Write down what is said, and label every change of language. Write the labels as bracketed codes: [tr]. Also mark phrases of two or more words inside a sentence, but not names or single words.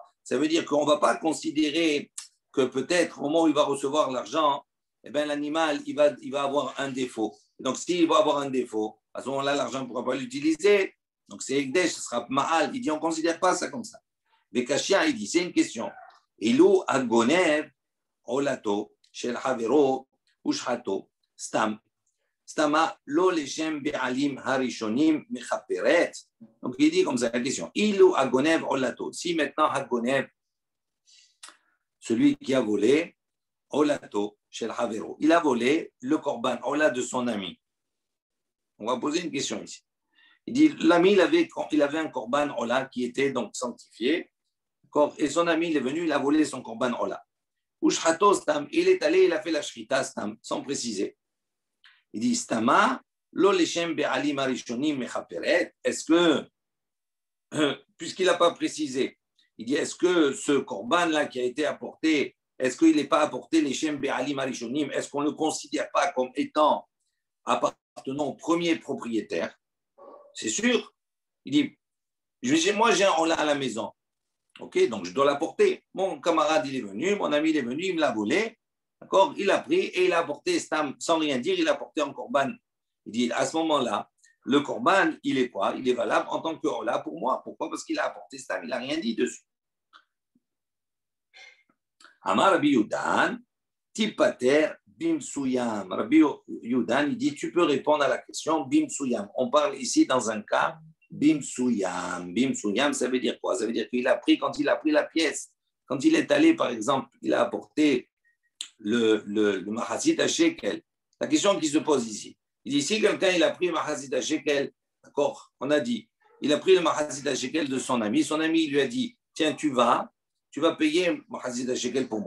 [fr] Ça veut dire qu'on ne va pas considérer que peut-être au moment où il va recevoir l'argent, eh ben, l'animal il va avoir un défaut. Donc s'il va avoir un défaut, à ce moment-là, l'argent ne pourra pas l'utiliser. Donc c'est Ekdesh, ce sera Ma'al. Il dit on ne considère pas ça comme ça. Bekashia, il dit c'est une question. [he] אילו הגונב עולתו של חבירו ושחטה סתם סתמא לא לשם בעלים הראשונים מכפרת. [fr] Donc il dit comme ça la question. [he] אילו הגונב עולתו. [fr] Si maintenant agonev, celui qui a volé, [he] עולתו של חבירו, [fr] il a volé le [he] קרבן עולה [fr] de son ami. On va poser une question ici. Il dit l'ami il avait un [he] קרבן עולה [fr] qui était donc sanctifié. Et son ami, il est venu, il a volé son [he] קרבן עולה. ושחטה סתם, [fr] il est allé, il a fait la shrita stam, sans préciser. Il dit [he] סתמא, לא לשם בעלים הראשונים מכפרת. [fr] Est-ce que, puisqu'il n'a pas précisé, il dit est-ce que ce korban-là qui a été apporté, est-ce qu'il n'est pas apporté [he] לשם בעלים הראשונים? [fr] Est-ce qu'on ne le considère pas comme étant appartenant au premier propriétaire? C'est sûr. Il dit moi j'ai un ola à la maison. Ok, donc je dois l'apporter. Mon camarade, il est venu, mon ami, il est venu, il me l'a volé. D'accord, il l'a pris et il l'a apporté sans rien dire, il l'a apporté en korban. Il dit, à ce moment-là, le korban, il est quoi? Il est valable en tant que ola pour moi. Pourquoi? Parce qu'il a apporté stam, il n'a rien dit dessus. [he] אמר רבי יודן, תיפתר במסוים. [fr] Rabbi Yudan, il dit, tu peux répondre à la question [he] במסוים. [fr] On parle ici dans un cas [he] במסוים. במסוים, [fr] ça veut dire quoi? Ça veut dire qu'il a pris, quand il a pris la pièce, quand il est allé, par exemple, il a apporté le Mahazit à Shekel. La question qui se pose ici, il dit si quelqu'un il a pris le Mahazit à Shekel, d'accord, on a dit, il a pris le Mahazit à Shekel de son ami il lui a dit, tiens, tu vas payer Mahazit à Shekel pour moi.